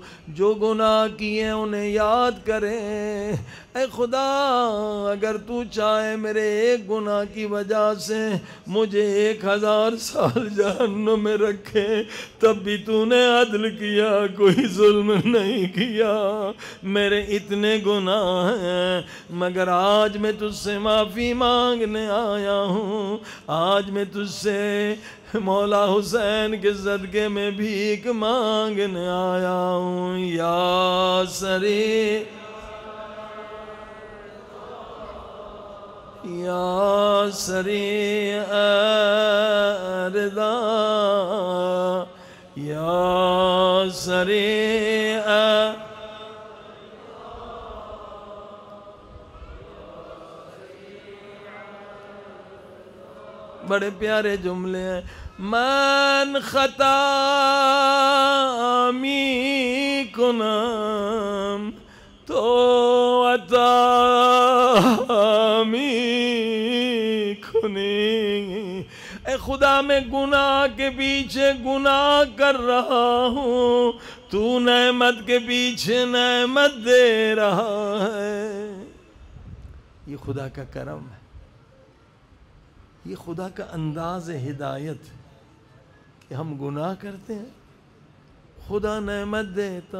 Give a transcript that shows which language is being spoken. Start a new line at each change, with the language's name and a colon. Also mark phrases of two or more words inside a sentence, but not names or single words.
Urdu: جو گناہ کیے انہیں یاد کریں، اے خدا اگر تو چاہے میرے ایک گناہ کی وجہ سے مجھے 1000 سال جہنم میں رکھے تب بھی تو نے عدل کیا، کوئی ظلم نہیں کیا۔ میرے اتنے گناہ ہیں مگر آج میں تجھ سے معافی مانگنے آیا ہوں، آج میں تجھ سے مولا حسین کے صدقے میں بھیک مانگنے آیا ہوں۔
Arabic: یا سری یا سری ارضا یا سری
Urdu: بڑے پیارے جملے ہیں۔
Persian: من خطا می کنم تو عطا می کنی،
Urdu: اے خدا میں گناہ کے پیچھے گناہ کر رہا ہوں، تو نعمت کے پیچھے نعمت دے رہا ہے۔ یہ خدا کا کرم ہے، یہ خدا کا انداز ہدایت ہے کہ ہم گناہ کرتے ہیں، خدا نعمت دیتا۔